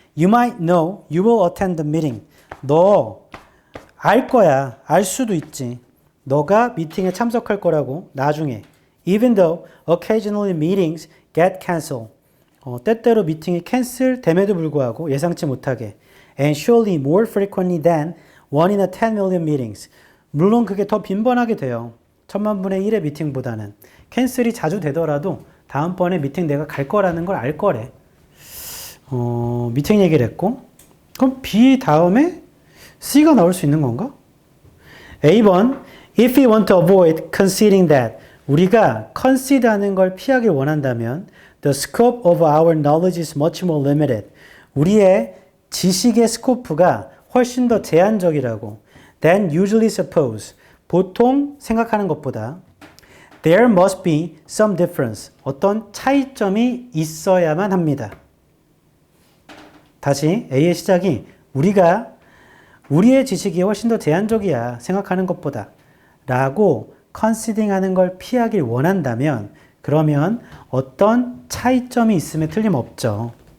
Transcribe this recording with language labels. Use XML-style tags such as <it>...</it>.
<en>You might know you will attend the meeting.</en> <ko>너 알 거야. 알 수도 있지. 너가 미팅에 참석할 거라고 나중에.</ko> <en>Even though occasionally meetings get cancelled.</en> <ko>때때로 미팅이 캔슬 됨에도 불구하고 예상치 못하게.</ko> <en>And surely more frequently than 1 in a 10 million meetings.</en> <ko>물론 그게 더 빈번하게 돼요. 1000만 분의 1의 미팅보다는. 캔슬이 자주 되더라도 다음번에 미팅 내가 갈 거라는 걸 알 거래. 미팅 얘기를 했고. 그럼 B 다음에 C가 나올 수 있는 건가?</ko> <en>A번 If we want to avoid conceding that</en> <ko>우리가 concede 하는 걸 피하길 원한다면</ko> <en>The scope of our knowledge is much more limited.</en> <ko>우리의 지식의 스코프가 훨씬 더 제한적이라고.</ko> <en>Than usually suppose.</en> <ko>보통 생각하는 것보다.</ko> <en>There must be some difference.</en> <ko>어떤 차이점이 있어야만 합니다. 다시 A의 시작이 우리가 우리의 지식이 훨씬 더 제한적이야. 생각하는 것보다. 라고 컨시딩 하는 걸 피하길 원한다면 그러면 어떤 차이점이 있음에 틀림없죠.</ko>